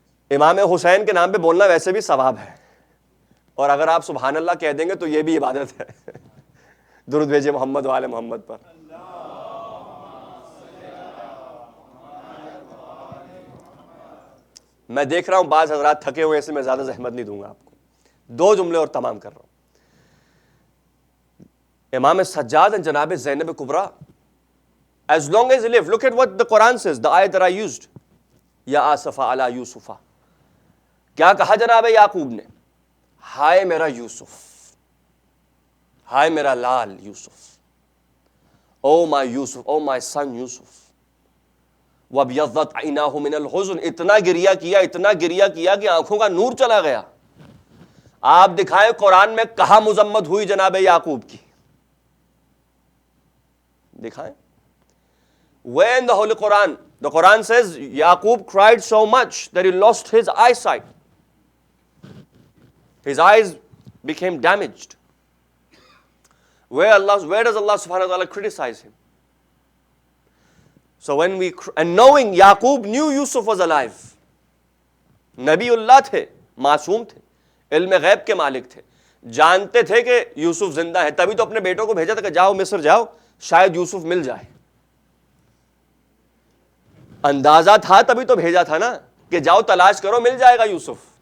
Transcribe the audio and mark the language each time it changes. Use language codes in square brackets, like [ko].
[hi] इमाम हुसैन के नाम पे बोलना वैसे भी सवाब है, और अगर आप सुभान अल्लाह कह देंगे तो ये भी इबादत है. दुरूद भेजे मोहम्मद वाले मोहम्मद पर. मैं देख रहा हूं बाज हजरात थके हुए, ऐसे मैं ज्यादा जहमत नहीं दूंगा आपको. 2 जुमले और तमाम कर रहा हूं. [en] Imam Sajjad and Janab Zainab Kubra, as long as he lived, look at what the Quran says, the ayat that I used. [ar] Ya Asafa ala Yusufa. [hi] क्या कहा जनाब याकूब ने? हाय मेरा यूसुफ, हाय मेरा लाल Yusuf. [en] Oh my Yusuf, oh my son Yusuf. [ar] वबयज़्ज़त ऐनाहु मिनल हुज़्न. [hi] इतना गिरिया किया कि आंखों का नूर चला गया. आप दिखाएं कुरान में कहां मुजम्मत हुई जनाब याकूब की, दिखाएं. [en] Where in the Holy Quran? The Quran says Yaqub cried so much that he lost his eyesight. His eyes became damaged. Where does Allah subhanahu wa ta'ala criticize him? So and knowing Yaqub knew Yusuf was alive. [hi] Nabiullah थे, मासूम थे, इल्म गैब के मालिक थे, जानते थे कि यूसुफ जिंदा है, तभी तो अपने बेटों को भेजा था कि जाओ मिस्र जाओ, शायद यूसुफ मिल जाए. अंदाजा था तभी तो भेजा था ना कि जाओ तलाश करो, मिल जाएगा यूसुफ.